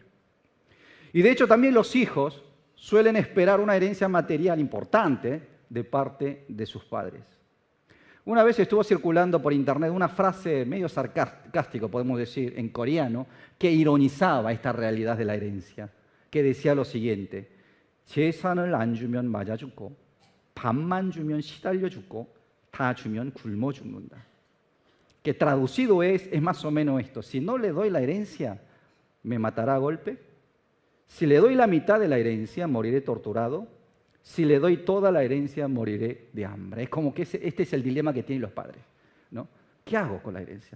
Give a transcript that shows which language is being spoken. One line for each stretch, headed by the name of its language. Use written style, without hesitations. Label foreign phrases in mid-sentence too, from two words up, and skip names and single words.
Spanish: Y de hecho también los hijos suelen esperar una herencia material importante de parte de sus padres. Una vez estuvo circulando por internet una frase medio sarcástica, podemos decir, en coreano, que ironizaba esta realidad de la herencia, que decía lo siguiente:
Korean: 재산을 안 주면 맞아 죽고, 밥만 주면 시달려 죽고, 다 주면 굶어 죽는다.
Spanish: Que traducido es más o menos esto: si no le doy la herencia, me matará a golpe. Si le doy la mitad de la herencia, moriré torturado. Si le doy toda la herencia, moriré de hambre. Es como que este es el dilema que tienen los padres, ¿no? ¿Qué hago con la herencia?